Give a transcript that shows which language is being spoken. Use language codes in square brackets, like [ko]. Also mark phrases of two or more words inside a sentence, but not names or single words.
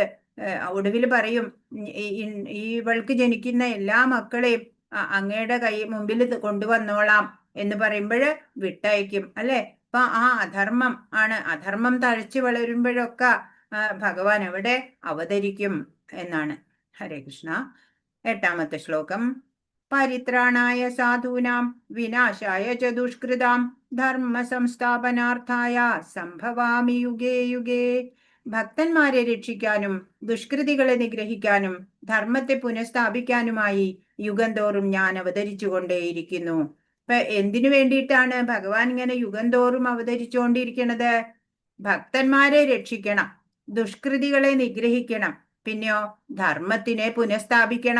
[ml] ഒടുവിൽ പറയും, ഇവൾക്ക് ജനിക്കുന്ന എല്ലാ മക്കളെയും അങ്ങയുടെ മുമ്പിൽ കൊണ്ടുവന്നോളാം എന്ന് പറയുമ്പോഴ് വിട്ടയക്കും, അല്ലെ? അപ്പൊ ആ അധർമ്മം ആണ്, അധർമ്മം തഴച്ചു വളരുമ്പോഴൊക്കെ ഭഗവാൻ അവിടെ അവതരിക്കും എന്നാണ്. [sa] हरे कृष्ण. [ml] 8-ാമത്തെ ശ്ലോകം. [sa] परित्राणाय साधूनां विनाशाय च दुष्कृताम् धर्म संस्थापनार्थाय सम्भवामि युगे युगे. [ml] ഭക്തന്മാരെ രക്ഷിക്കാനും ദുഷ്കൃതികളെ നിഗ്രഹിക്കാനും ധർമ്മത്തെ പുനഃസ്ഥാപിക്കാനുമായി യുഗം തോറും ഞാൻ അവതരിച്ചുകൊണ്ടേയിരിക്കുന്നു. ഇപ്പൊ എന്തിനു വേണ്ടിയിട്ടാണ് ഭഗവാൻ ഇങ്ങനെ യുഗം തോറും അവതരിച്ചുകൊണ്ടിരിക്കുന്നത്? ഭക്തന്മാരെ രക്ഷിക്കണം, ദുഷ്കൃതികളെ നിഗ്രഹിക്കണം, പിന്നെയോ ധർമ്മത്തിനെ പുനഃസ്ഥാപിക്കണം.